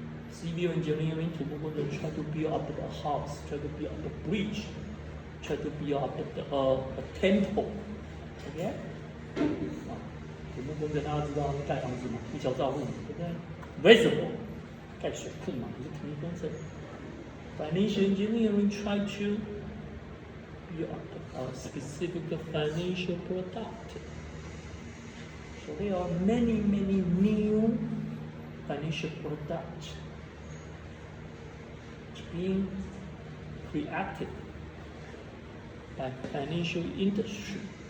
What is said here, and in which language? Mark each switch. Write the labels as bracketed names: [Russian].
[English] Civil engineering to try to build up the house, try to build up the bridge, try to build up a temple, okay? [Chinese] 土木工程大家知道盖房子嘛，一桥造路，对不对 ？Reservoir 盖水库嘛，也是土木工程。 [English] Financial engineering try to build up a specific financial product. So there are many new financial products being created by financial industry.